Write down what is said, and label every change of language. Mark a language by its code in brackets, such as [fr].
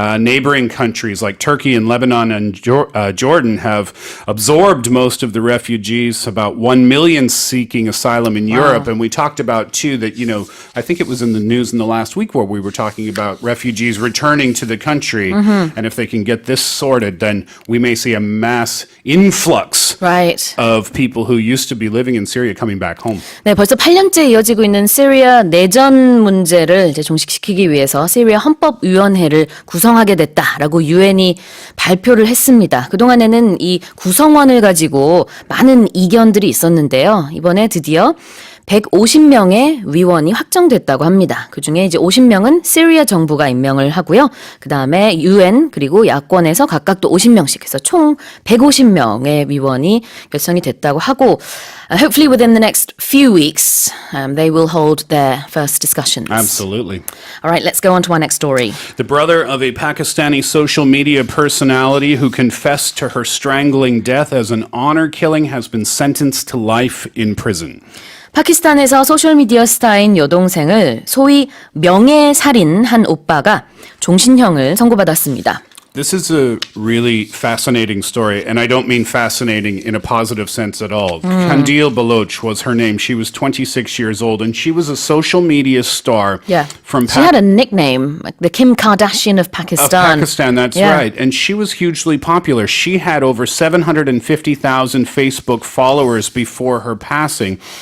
[en] Neighboring countries like Turkey and Lebanon and Jordan have absorbed most of the refugees, about 1 million seeking asylum in Europe. And we talked about, too, that, I think it was in the news in the last week where we were talking about refugees returning to the country. And if they can get this sorted, then we may see a mass influx of people who used to be living in Syria coming back home. [ko] 네, 벌써 8년째 이어지고 있는 시리아 내전 문제를 이제 종식시키기 위해서 시리아 헌법위원회를 구성하게 됐다라고 유엔이 발표를 했습니다. 그동안에는 이 구성원을 가지고 많은 이견들이 있었는데요. 이번에 드디어 150명의 위원이 확정됐다고 합니다. 그중에 이제 50명은 시리아 정부가 임명을 하고요. 그다음에 UN 그리고 야권에서 각각 또 50명씩 해서 총 150명의 위원이 결성이 됐다고 하고 [en] hopefully within the next few weeks they will hold their first discussions. Absolutely. All right, let's go on to our next story. The brother of a Pakistani social media personality who confessed to her strangling death as an honor killing has been sentenced to life in prison. [ko] 파키스탄에서 소셜미디어 스타인 여동생을 소위 명예살인한 오빠가 종신형을 선고받았습니다. [en] This is a really fascinating story, and I don't mean fascinating in a positive sense at all. Kandil Baloch was her name. She was 26 years old, and she was a social media star. Yeah, from she had a nickname, like the Kim Kardashian of Pakistan. Of Pakistan, that's right. And she was hugely popular. She had over 750,000 Facebook followers before her passing.